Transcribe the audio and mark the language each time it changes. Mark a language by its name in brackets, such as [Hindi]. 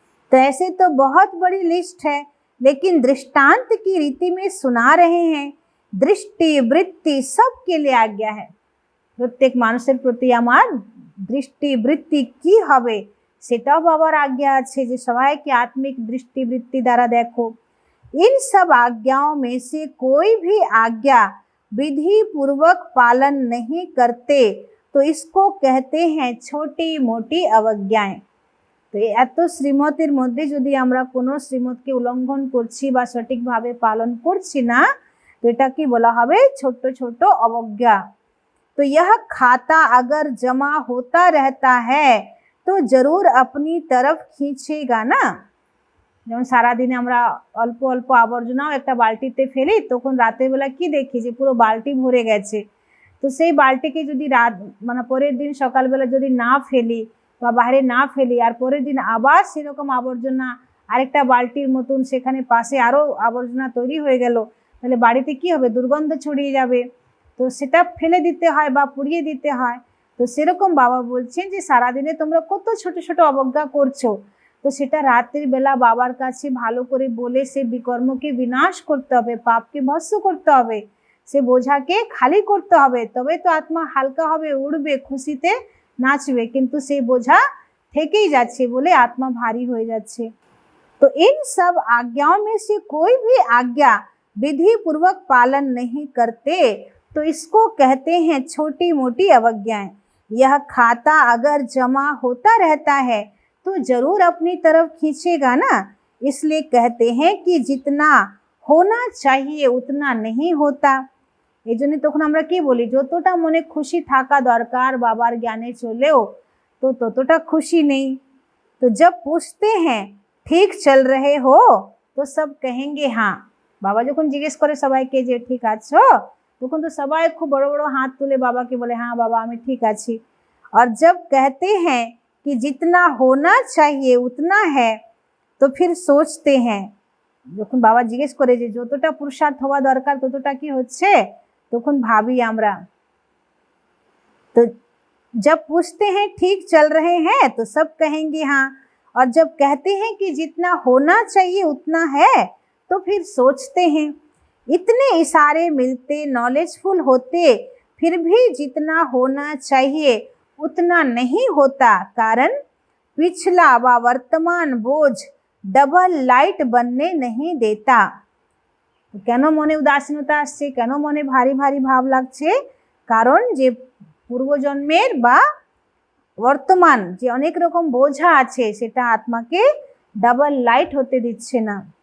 [Hindi] तो ऐसे तो बहुत बड़ी लिस्ट है, लेकिन दृष्टांत की रीति में सुना रहे हैं। दृष्टि वृत्ति सबके लिए आज्ञा है। [Bangla] প্রত্যেক মানুষের প্রতি আমার দৃষ্টি বৃত্তি কি হবে সেটাও বাবার আজ্ঞা আছে, যে সবাইকে আত্মিক দৃষ্টি বৃত্তি দ্বারা দেখো। [Hindi] इन सब आज्ञाओं में से कोई भी आज्ञा विधि पूर्वक पालन नहीं करते तो इसको कहते हैं छोटी मोटी अवज्ञाएं। [Bangla] তো এত শ্রীমতের মধ্যে যদি আমরা কোনো শ্রীমতকে উল্লঙ্ঘন করছি বা সঠিকভাবে পালন করছি না, তো এটাকে বলা হবে ছোট ছোট অবজ্ঞা। [Hindi] तो यह खाता अगर जमा होता रहता है तो जरूर अपनी तरफ खींचेगा ना। [Bangla] যেমন সারাদিনে আমরা অল্প অল্প আবর্জনাও একটা বালতিতে ফেলি, তখন রাতের বেলা কি দেখি যে পুরো বালতি ভরে গেছে। তো সেই বালতিকে যদি রাত মানে পরের দিন সকালবেলা যদি না ফেলি বা বাইরে না ফেলি, আর পরের দিন আবার সেরকম আবর্জনা আরেকটা বালতির মতন সেখানে পাশে আরও আবর্জনা তৈরি হয়ে গেল, তাহলে বাড়িতে কি হবে, দুর্গন্ধ ছড়িয়ে যাবে। তো সেটা ফেলে দিতে হয় বা পুড়িয়ে দিতে হয়। তো সেরকম বাবা বলছেন যে সারাদিনে তোমরা কত ছোট ছোট অবজ্ঞা করছো, তো সেটা রাতের বেলা বাবার কাছে ভালো করে বলে সে বিকর্মকে বিনাশ করতে হবে, পাপকে ভস্ম করতে হবে, সে বোঝাকে খালি করতে হবে, তবে তো আত্মা হালকা হবে, উড়বে, খুশিতে নাচবে। কিন্তু সেই বোঝা থেকেই যাচ্ছে বলে আত্মা ভারী হয়ে যাচ্ছে। [Hindi] तो इन सब आज्ञाओं में से कोई भी आज्ञा विधि पूर्वक पालन नहीं करते तो इसको कहते हैं छोटी मोटी अवज्ञाएं। यह खाता अगर जमा होता रहता है तो जरूर अपनी तरफ खींचेगा ना। इसलिए कहते हैं कि जितना होना चाहिए उतना नहीं होता। [Bangla] এই জন্য তখন আমরা কি বলি, যতটা মনে খুশি থাকা দরকার বাবার জ্ঞানে চলেও তো ততটা খুশি নেই। [Hindi] तो जब पूछते हैं ঠিক চল रहे हो तो सब कहेंगे हाँ। [Bangla] বাবা যখন জিজ্ঞেস করে সবাইকে যে ঠিক আছো, তখন তো সবাই খুব বড় বড় হাত তুলে বাবাকে বলে হ্যাঁ বাবা আমি ঠিক আছি। [Hindi] और जब कहते हैं कि जितना होना चाहिए उतना है तो फिर सोचते हैं, [Bangla] যখন বাবা জিজ্ঞেস করে যে যতটা পুরুষার্থ হওয়া দরকার ততটা কি হচ্ছে, তখন ভাবি আমরা। [Hindi] तो जब पूछते हैं ठीक चल रहे हैं तो सब कहेंगे हाँ, और जब कहते हैं कि जितना होना चाहिए उतना है तो फिर सोचते हैं, इतने इशारे मिलते, नॉलेजफुल होते, फिर भी जितना होना चाहिए उतना नहीं होता, कारण पिछला व वर्तमान बोझ डबल लाइट बनने नहीं देता। [Bangla] কেন মনে উদাসীনতা আসছে, কেন মনে ভারী ভারী ভাব লাগছে? কারণ যে পূর্বজন্মের বা বর্তমান যে অনেক রকম বোঝা আছে সেটা আত্মাকে डबल लाइट होते दिच्छे ना।